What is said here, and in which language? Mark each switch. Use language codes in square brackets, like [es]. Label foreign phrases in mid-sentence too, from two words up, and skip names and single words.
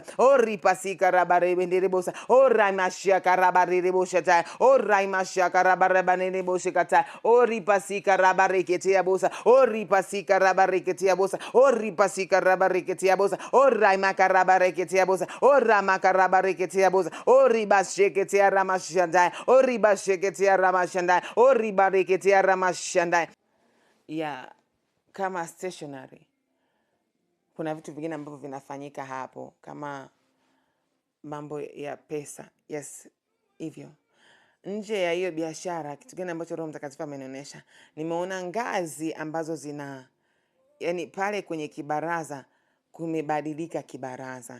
[sw] ripasika rabarebenderebosa, raimashaka rabarereboshataya, raimashaka rabarebanereboshakataya, ripasika rabareketea bosa, ripasika rabareketea bosa, ripasika rabareketea bosa, raimaka rabareketea bosa, ramaka rabareketea bosa, ribasheketea ramashandaya, ribasheketea ramashandaya, ribareketea ramashandaya. Ya kama stationary, kuna vitu vingine ambavyo vinafanyika hapo kama mambo ya pesa. Yes, hivyo. Nje ya hiyo biashara, kitu gani ambacho Roho Mtakatifu amenionyesha? Nimeona ngazi ambazo yani pale kwenye kibaraza kumebadilika kibaraza.